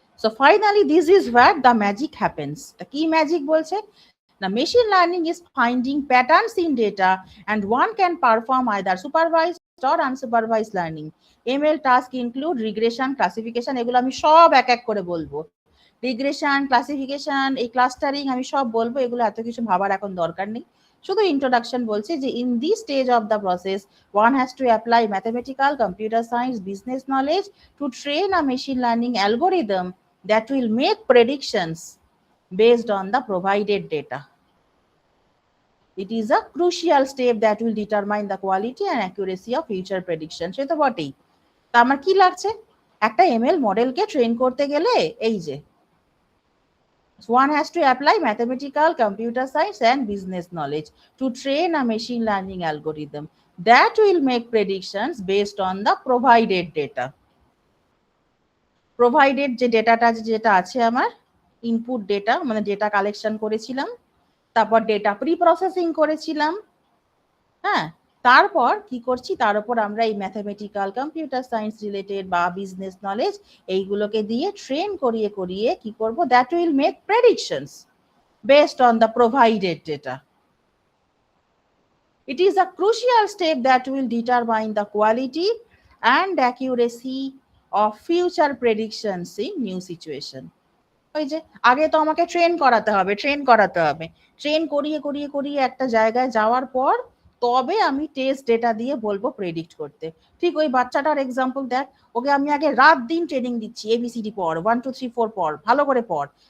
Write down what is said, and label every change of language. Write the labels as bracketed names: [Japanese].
[English] So finally, this is where the magic happens. The key magic বলছে, the machine learning is finding patterns in data and one can perform either supervised or unsupervised learning. ML task include regression, classification, [Bangla] এগুলো আমি সব এক এক করে বলবো। Regression, classification, এই clustering আমি সব বলবো, এগুলো এত কিছু ভাবার এখন দরকার নেই। শুধু ইন্ট্রোডাকশন বলছে যে [English] In this stage of the process one has to apply mathematical, computer science, business knowledge to train a machine learning algorithm that will make predictions based on the provided data. It is a crucial step that will determine the quality and accuracy of future prediction. [Bangla] সে তো বটেই। তা আমার কি লাগছে, একটা ML মডেলকে train করতে গেলে এই যে [English] one has to apply mathematical, computer science and business knowledge to train a machine learning algorithm that will make predictions based on the provided data. [Bangla] Provided যে ডেটাটা যেটা আছে আমার ইনপুট ডেটা, মানে ডেটা কালেকশন করেছিলাম, তারপর ডেটা প্রি প্রসেসিং করেছিলাম, হ্যাঁ তারপর কি করছি, তার উপর আমরা এই ম্যাথমেটিক্যাল, কম্পিউটার সায়েন্স রিলেটেড বা বিজনেস নলেজ এইগুলোকে দিয়ে ট্রেন করিয়ে করিয়ে কি করব, [English] That will make predictions based on the provided data. It is a crucial step that will determine the quality and accuracy of future predictions in new situation. [Bangla] ওই যে আগে তো আমাকে ট্রেন করাতে হবে, ট্রেন করিয়ে করিয়ে করিয়ে একটা জায়গায় যাওয়ার পর তবে আমি টেস্ট ডেটা দিয়ে বলবো প্রেডিক্ট করতে। ঠিক ওই বাচ্চাটার এক্সাম্পল দেখ, ওকে আমি আগে রাত দিন ট্রেনিং দিচ্ছি, এবিসিডি পড়, 1 2 3 4 পড়, ভালো করে পড়।